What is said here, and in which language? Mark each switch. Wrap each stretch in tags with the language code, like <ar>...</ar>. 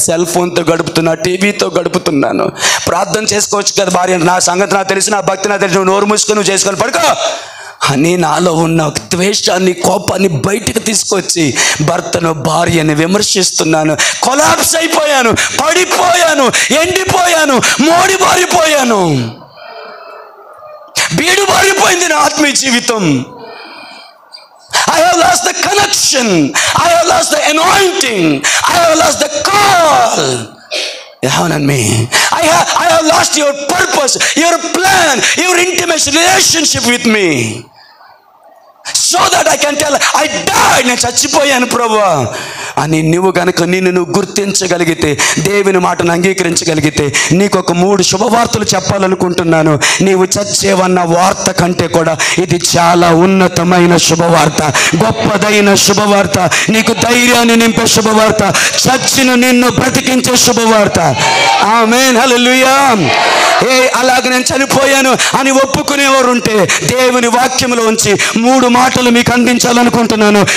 <te>Cell ఫోన్తో గడుపుతున్నా, టీవీతో గడుపుతున్నాను. ప్రార్థన చేసుకోవచ్చు కదా భార్య, నా సంగతి నాకు తెలిసి, నా భక్తి నాకు తెలిసి, నువ్వు నోరు మూసుకొని నువ్వు చేసుకొని పడుకో అని నాలో ఉన్న ద్వేషాన్ని, కోపాన్ని బయటికి తీసుకొచ్చి భర్తను, భార్యని విమర్శిస్తున్నాను. కొలాప్స్ అయిపోయాను, పడిపోయాను, ఎండిపోయాను, మోడిబారిపోయాను, బీడుబారిపోయింది నా ఆత్మీయ జీవితం.</te> <en>I have lost the connection, I have lost the anointing, I have lost the call on me. I have lost your purpose, your plan, your intimate relationship with me, so that I can tell I died,</en> <te>నేను చచ్చిపోయాను ప్రభువా అని నువ్వు కనుక నిన్ను గుర్తించగలిగితే, దేవుని మాటను అంగీకరించగలిగితే, నీకు ఒక 3 శుభవార్తలు చెప్పాలనుకుంటున్నాను. నీవు చచ్చేవన్న వార్త కంటే కూడా ఇది చాలా ఉన్నతమైన శుభవార్త, గొప్పదైన శుభవార్త, నీకు ధైర్యాన్ని నింపే శుభవార్త, చచ్చిన నిన్ను బ్రతికించే శుభవార్త. ఆమేన్, హల్లెలూయా. అలాగే నేను చనిపోయాను అని ఒప్పుకునేవారు ఉంటే, దేవుని వాక్యంలోంచి 3 మాటలు మీకు అందించాలనుకుంటున్నాను.</te>